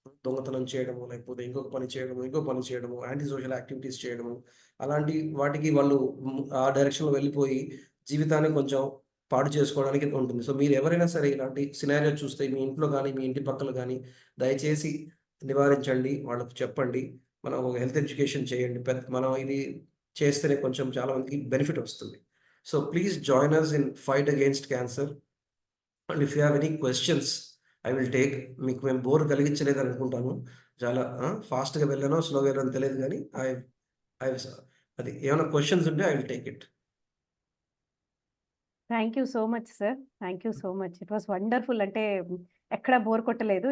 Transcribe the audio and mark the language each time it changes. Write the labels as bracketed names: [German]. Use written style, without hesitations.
[Telugu] దొంగతనం చేయడము, లేకపోతే ఇంకో పని చేయడము, యాంటీ సోషల్ యాక్టివిటీస్ చేయడము, అలాంటి వాటికి వాళ్ళు ఆ డైరెక్షన్లో వెళ్ళిపోయి జీవితాన్ని కొంచెం పాడు చేసుకోవడానికి ఉంటుంది. సో మీరు ఎవరైనా సరే ఇలాంటి సినారియో చూస్తే మీ ఇంట్లో కానీ మీ ఇంటి పక్కల కానీ దయచేసి నివారించండి, వాళ్ళకు చెప్పండి. మనం హెల్త్ ఎడ్యుకేషన్ చేయండి. మనం ఇది చేస్తేనే కొంచెం చాలా మందికి బెనిఫిట్ వస్తుంది. [English] So please join us in fight against cancer. And if you have any questions I will take. [Telugu] మీకు మేము బోర్ కలిగించలేదు అనుకుంటాను. చాలా ఫాస్ట్గా వెళ్ళానో స్లోగా వెళ్ళానో తెలియదు, కానీ అది ఏమైనా క్వశ్చన్స్ ఉంటే [English] I will take it. Thank you so much sir. Thank you so much. It was wonderful. [Telugu] అంటే ఎక్కడ బోర్ కొట్టలేదు.